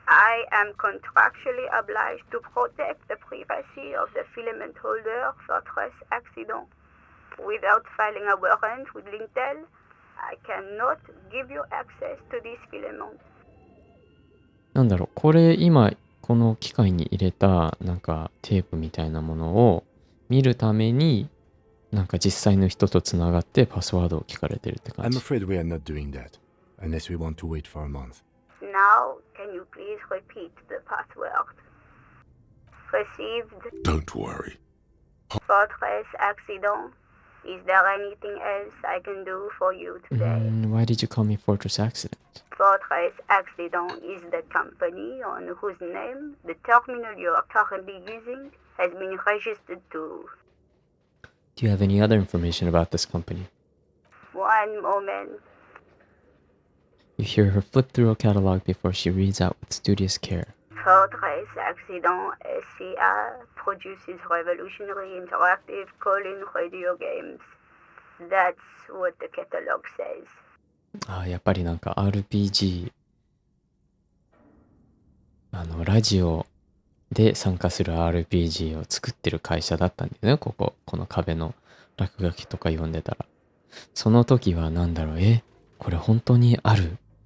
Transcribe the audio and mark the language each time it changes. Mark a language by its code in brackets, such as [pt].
[en] I am contractually obliged to protect the privacy of the filament holder for stress accident. Without filing a warrant with Lintel, I cannot give you access to this filament. [ja] なんだろう、これ今、この機械に入れた、なんかテープみたいなものを見るために、なんか実際の人とつながってパスワードを聞かれてるって感 [en] I'm [ja] じ。 [en] afraid we are not doing that, unless we want to wait for a month. Now, can you please repeat the password? Received. Don't worry. Fortress accident. Is there anything else I can do for you today? Why did you call me Fortress Accident? Fortress Accident is the company on whose name the terminal you are currently using has been registered to. Do you have any other information about this company? One moment. You hear her flip through a catalog before she reads out with studious care. Fortress Accident SCA produces revolutionary interactive call-in radio games. That's what the catalog says. [ja] やっぱりなんか RPG、ラジオで参加する RPG を作ってる会社だったんだよね、この壁の落書きとか読んでたら。その時はなんだろう、これ本当にある？